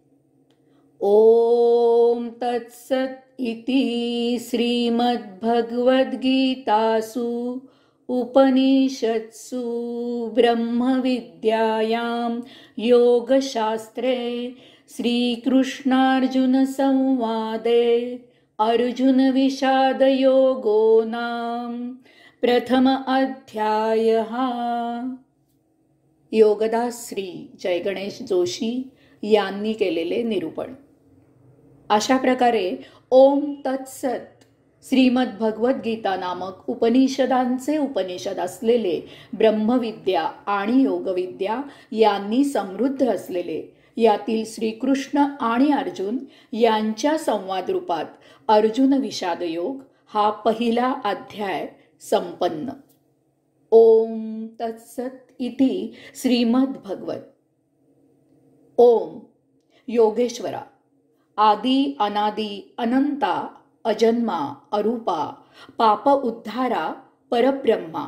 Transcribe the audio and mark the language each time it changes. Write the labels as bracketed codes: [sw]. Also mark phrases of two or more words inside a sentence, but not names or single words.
[sa] ओम तत्सत् इति श्रीमद्भगवद्गीतासु उपनिषत्सु ब्रह्मविद्यायां योगशास्त्रे श्रीकृष्णार्जुनसंवादे अर्जुनविषादयोगो नाम प्रथम अध्यायः। [mr] योगदास श्री जय गणेश जोशी यांनी केलेले निरूपण। अशा प्रकारे [sa] ओम तत्सत [mr] श्रीमद्भगवद्गीता नामक उपनिषदांचे उपनिषद असलेले ब्रह्मविद्या आणि योगविद्या यांनी समृद्ध असलेले यातील श्रीकृष्ण आणि अर्जुन यांच्या संवाद रूपात अर्जुन विषाद योग हा पहिला अध्याय संपन्न। [sa] ओम तत्सत इति श्रीमद्भगवत। [mr] ओम योगेश्वरा, आदि अनादि अनंता अजन्मा अरूपा पाप उद्धारा परब्रह्मा